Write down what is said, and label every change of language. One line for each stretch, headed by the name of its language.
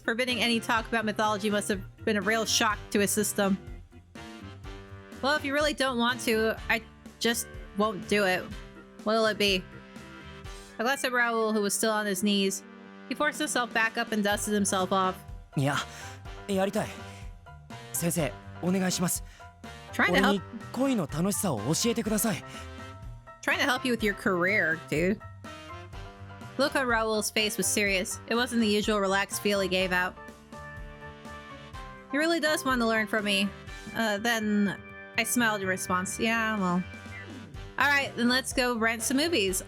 English: Forbidding any talk about mythology must have been a real shock to his system. Well, if you really don't want to, I just won't do it. What'll it be? I glanced at Raul, who was still on his knees. He forced himself back up and dusted himself off.
Japanese: いや、やりたい。先生、お願いします。
English: Trying to
Japanese: 俺
English: help.
Japanese: に恋の楽しさを教えてください。
English: Trying to help you with your career, dude. The look on Raul's face was serious. It wasn't the usual relaxed feel he gave out. He really does want to learn from me. Then I smiled in response. Yeah, well. Alright, then let's go rent some movies.